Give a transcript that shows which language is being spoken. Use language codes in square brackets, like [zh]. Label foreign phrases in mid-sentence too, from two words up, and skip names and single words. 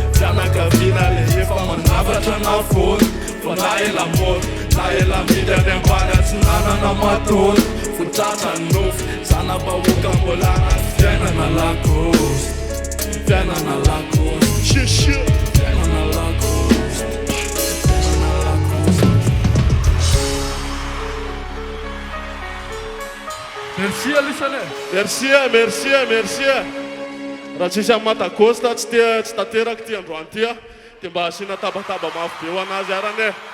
[mg] Fianakaviana le efa manavatra na fory. Fa na ela mora, na ela miditra any ambany, tsy nanana matory. Votratra ny nofy, zana-bahoaka mbola anaty fiainana lakory. Fiainana lakory. [en] Shit, shit. [mg] Fiainana lakory. Fiainana lakory. [fr] Merci, Alisane. Merci, merci, merci. [mg] Raha tsisy amin'ny Matakosta, tsy tia, tsy tanteraka ty androany ty, dia mba asiana tabataba mafy be ho anazy arany e.